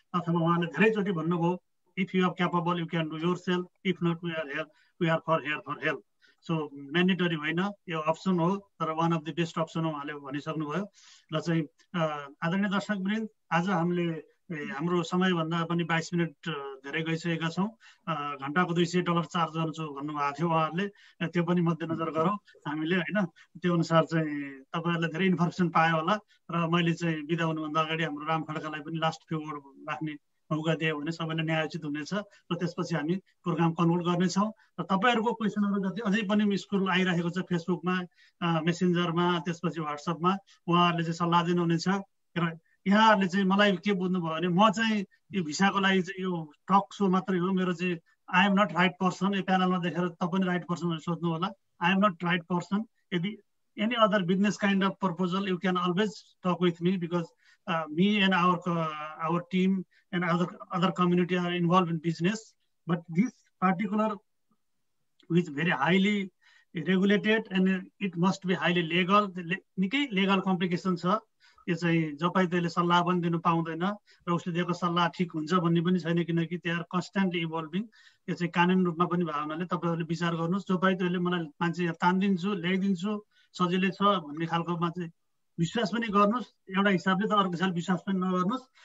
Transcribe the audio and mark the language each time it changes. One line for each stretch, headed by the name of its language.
English: अथवा उहाँले धेरैचोटि भन्नुभयो if you are capable you can do yourself, if not we are for help.
Nepali: So mandatory होइन, यो अप्सन हो, तर one of the best option हो उहाँले भनिसक्नुभयो। र चाहिँ आदरणीय दर्शकवृन्द, आज हामीले हाम्रो समयभन्दा पनि 22 मिनट धेरै गइसकेका छौँ। घन्टाको $200 चार्ज गर्छु भन्नुभएको थियो उहाँहरूले, त्यो पनि मध्यनजर गरौँ हामीले होइन। त्यो अनुसार चाहिँ तपाईँहरूले धेरै इन्फर्मेसन पायो होला। र मैले चाहिँ बिदा हुनुभन्दा अगाडि हाम्रो राम खड्कालाई पनि लास्ट फ्यु वर्ड राख्ने मौका दियो भने सबैले न्यायोचित हुनेछ र त्यसपछि हामी प्रोग्राम कन्क्लुड गर्नेछौँ। र तपाईँहरूको क्वेसनहरू जति अझै पनि स्कुल आइरहेको छ फेसबुकमा, मेसेन्जरमा, त्यसपछि वाट्सएपमा, उहाँहरूले चाहिँ सल्लाह दिनुहुनेछ। र यहाँहरूले चाहिँ मलाई के बुझ्नुभयो भने म चाहिँ यो भिसाको लागि चाहिँ यो टक सो मात्रै हो, मेरो चाहिँ I am not right person. यो प्यानलमा देखेर तपाईँ राइट पर्सन भनेर सोध्नु होला।
English: I am not right person. यदि any other business kind of proposal you can always talk with me because me and our team and other community are involved in business, but this particular is very highly regulated and it must be highly legal.
Nepali: निकै legal complication छ। यो चाहिँ जपाई त्यसले सल्लाह पनि दिनु पाउँदैन र उसले दिएको सल्लाह ठिक हुन्छ भन्ने पनि छैन, किनकि they are constantly evolving। यो चाहिँ कानुनी रूपमा पनि भयो हुनाले तपाईँहरूले विचार गर्नुहोस्। जपाई त्यसले मलाई मान्छे तान्दिन्छु, ल्याइदिन्छु, सजिलै छ भन्ने खालकोमा चाहिँ विश्वास पनि गर्नुहोस् एउटा हिसाबले, तर अर्को हिसाबले विश्वास पनि नगर्नुहोस्।